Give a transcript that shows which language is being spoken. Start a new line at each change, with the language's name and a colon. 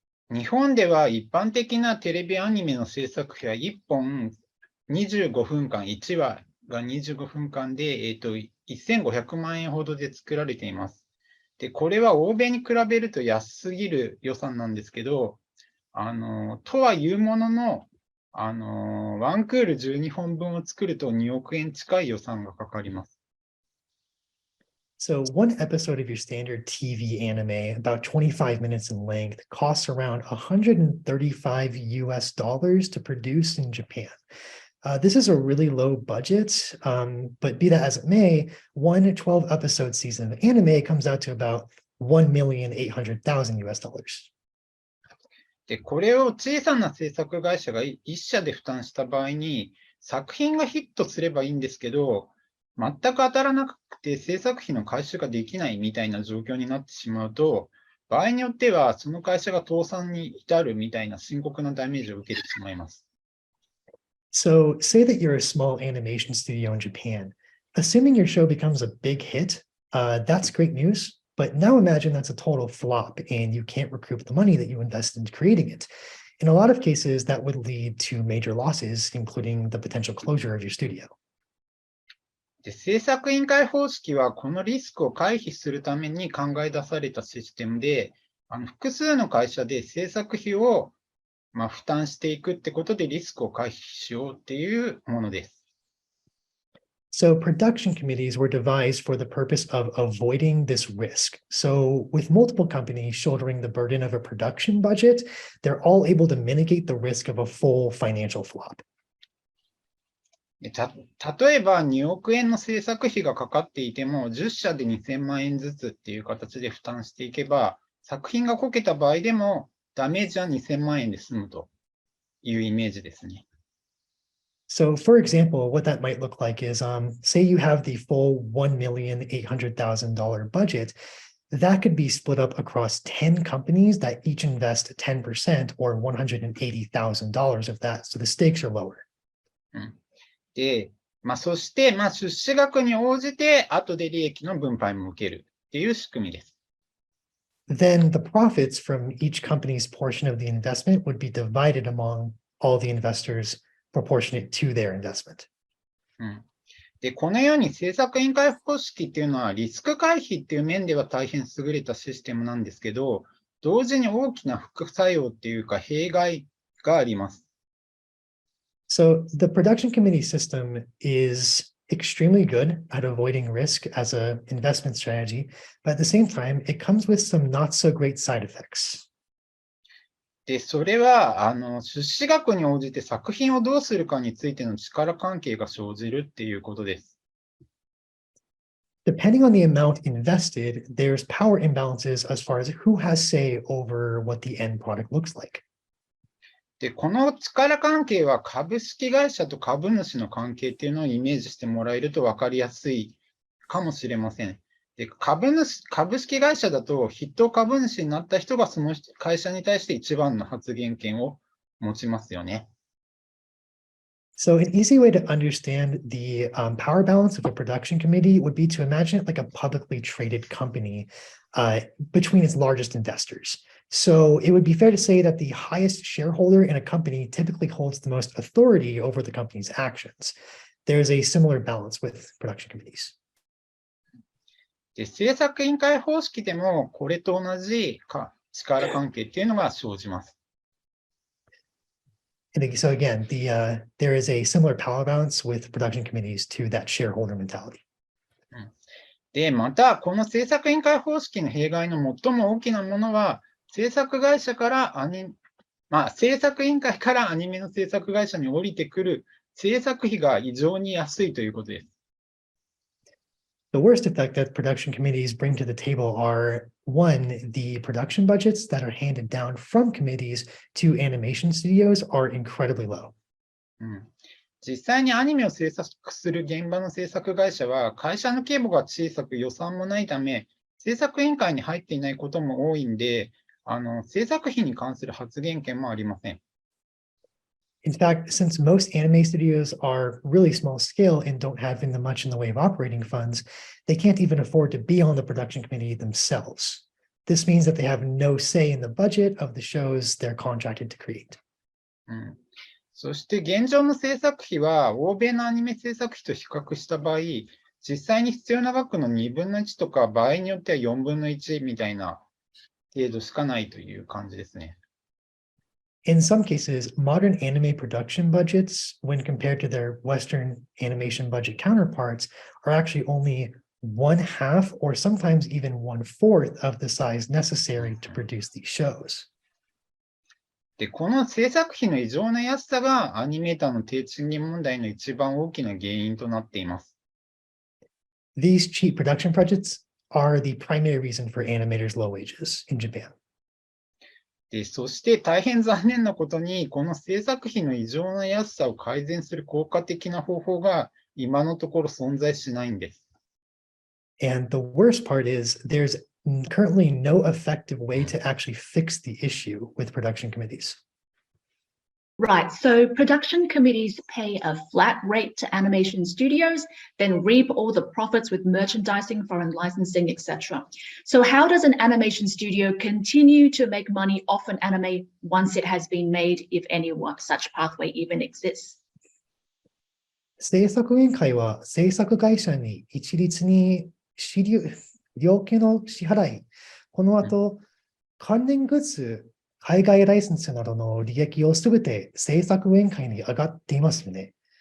Japanese: 日本では一般的なテレビアニメの制作費は1本25分間、1話が25分間で、1500万円ほどで作られています。で、これは欧米に比べると安すぎる予算なんですけど、とはいうものの、ワンクール12本分を作ると2億円近い予算がかかります。
English: So one episode of your standard TV anime, about 25 minutes in length, costs around $135 to produce in Japan. This is a really low budget, but be that as it may, one 12-episode season of anime comes out to about $1,800,000.
Japanese: で、これを小さな制作会社が一社で負担した場合に、作品がヒットすればいいんですけど、全く当たらなくて制作費の回収ができないみたいな状況になってしまうと、場合によってはその会社が倒産に至るみたいな深刻なダメージを受けてしまいます。
English: So say that you're a small animation studio in Japan. Assuming your show becomes a big hit, that's great news. But now imagine that's a total flop and you can't recoup the money that you invested into creating it. In a lot of cases, that would lead to major losses, including the potential closure of your studio.
Japanese: で、制作委員会方式はこのリスクを回避するために考え出されたシステムで、複数の会社で制作費を負担していくってことでリスクを回避しようっていうものです。
English: So production committees were devised for the purpose of avoiding this risk. So with multiple companies shouldering the burden of a production budget, they're all able to mitigate the risk of a full financial flop.
Japanese: で例えば2億円の制作費がかかっていても、10社で2000万円ずつっていう形で負担していけば、作品がこけた場合でもダメージは2000万円で済むというイメージですね。
English: So for example, what that might look like is, say you have the full $1,800,000 budget, that could be split up across 10 companies that each invest 10% or $180,000 of that. So the stakes are lower.
Japanese: で、そして、出資額に応じて後で利益の分配も受けるっていう仕組みです。
English: Then the profits from each company's portion of the investment would be divided among all the investors proportionate to their investment.
Japanese: で、このように制作委員会方式っていうのはリスク回避っていう面では大変優れたシステムなんですけど、同時に大きな副作用っていうか弊害があります。
English: So the production committee system is extremely good at avoiding risk as an investment strategy, but at the same time, it comes with some not so great side effects.
Japanese: で、それは、出資額に応じて作品をどうするかについての力関係が生じるっていうことです。
English: Depending on the amount invested, there's power imbalances as far as who has say over what the end product looks like.
Japanese: で、この力関係は株式会社と株主の関係っていうのをイメージしてもらえると分かりやすいかもしれません。で、株式会社だと筆頭株主になった人がその会社に対して一番の発言権を持ちますよね。
English: So an easy way to understand the power balance of a production committee would be to imagine it like a publicly traded company between its largest investors. So it would be fair to say that the highest shareholder in a company typically holds the most authority over the company's actions. There's a similar balance with production committees.
Japanese: で、制作委員会方式でもこれと同じ力関係っていうのが生じます。
English: And so again, there is a similar power balance with production committees to that shareholder mentality.
Japanese: で、また、この制作委員会方式の弊害の最も大きなものは、制作会社から制作委員会からアニメの制作会社に降りてくる制作費が異常に安いということです。
English: The worst effect that production committees bring to the table are, one, the production budgets that are handed down from committees to animation studios are incredibly low.
Japanese: 実際にアニメを制作する現場の制作会社は、会社の規模が小さく予算もないため、制作委員会に入っていないことも多いんで、制作費に関する発言権もありません。
English: In fact, since most anime studios are really small scale and don't have much in the way of operating funds, they can't even afford to be on the production committee themselves. This means that they have no say in the budget of the shows they're contracted to create.
Japanese: そして現状の制作費は欧米のアニメ制作費と比較した場合、実際に必要な額の2分の1とか場合によっては4分の1みたいな程度しかないという感じですね。
English: In some cases, modern anime production budgets, when compared to their Western animation budget counterparts, are actually only 1/2 or sometimes even 1/4 of the size necessary to produce these shows.
Japanese: で、この制作費の異常な安さがアニメーターの低賃金問題の一番大きな原因となっています。
English: These cheap production budgets are the primary reason for animators' low wages in Japan.
Japanese: で、そして大変残念なことに、この制作費の異常な安さを改善する効果的な方法が今のところ存在しないんです。
English: And the worst part is there's currently no effective way to actually fix the issue with production committees. Right, so production committees pay a flat rate to animation studios, then reap all the profits with merchandising, foreign licensing, etc. So how does an animation studio continue to make money off an anime once it has been made, if any such pathway even exists?
Japanese: 制作委員会は制作会社に一律に料金の支払い、この後、関連グッズ、海外ライセンスなどの利益をすべて制作委員会に上がっていますよね。